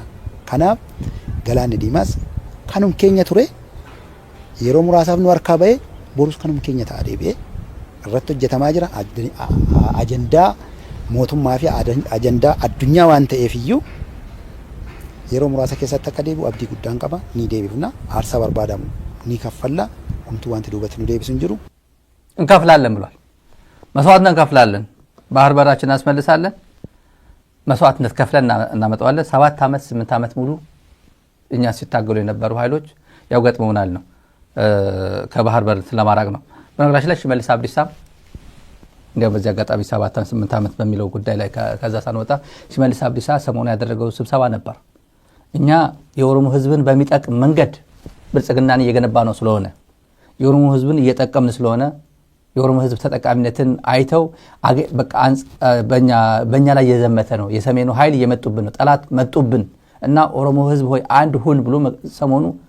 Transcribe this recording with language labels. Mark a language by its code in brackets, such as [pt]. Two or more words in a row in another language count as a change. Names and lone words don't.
[om] Kanaaf galaanni diimaas kanum keenya ture yeroo muraasaaf nu harkaa ba'e borus kanum keenya ta'a deebi'ee irratti hojjetamaa jira. Ajandaa mootummaa fi ajandaa addunyaa waan ta'eef iyyuu yeroo muraasa keessatti akka deebi'u abdii guddaan qaba. Ni deebifna, aarsaa barbaadamu ni kaffalla, homtuu wanti duubatti nu deebisu hin jiru. [am] እንከፍላለን ብሏል። መስዋዕትነት እንከፍላለን፣ ባህር በራችን እናስመልሳለን፣ መስዋዕትነት ከፍለን እናመጣዋለን። 7 ዓመት 8 ዓመት ሙሉ እኛ ሲታገሉ የነበሩ ኃይሎች ያው ገጥመውናል ነው ከባህር በር ለማራቅ ነው። በነገራችን ላይ ሽመልስ አብዲሳ እንዲያው በዚህ አጋጣሚ 7 ዓመት 8 ዓመት በሚለው ጉዳይ ላይ ከዛ ሳንወጣ ሽመልስ አብዲሳ ሰሞኑን ያደረገው ስብሰባ ነበር። እኛ የኦሮሞ ህዝብን በሚጠቅም መንገድ ብልጽግናን እየገነባ ነው ስለሆነ የኦሮሞ ህዝብን እየጠቀምን ስለሆነ የኦሮሞ ህዝብ ተጠቃሚነትን አይተው በቃ በእኛ ላይ የዘመተ ነው። የሰሜኑ ኃይል እየመጡብን ነው፣ ጠላት መጡብን እና ኦሮሞ ህዝብ ሆይ አንድ ሁን ብሎ ሰሞኑ